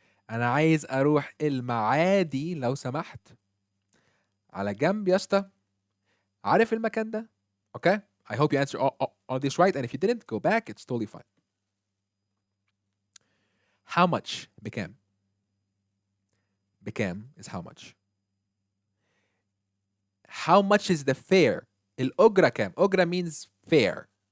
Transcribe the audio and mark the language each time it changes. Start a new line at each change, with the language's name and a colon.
Arabic: أنا عايز أروح المعادي لو سمحت. على جنب يا اسطى. عارف المكان ده؟ Okay?
English: I hope you answer all this right, and if you didn't, go back. It's totally fine. How much بكام؟ بكام is how much. How much is the fare?
Arabic: الأجرة كام؟ أجرة
English: means fare.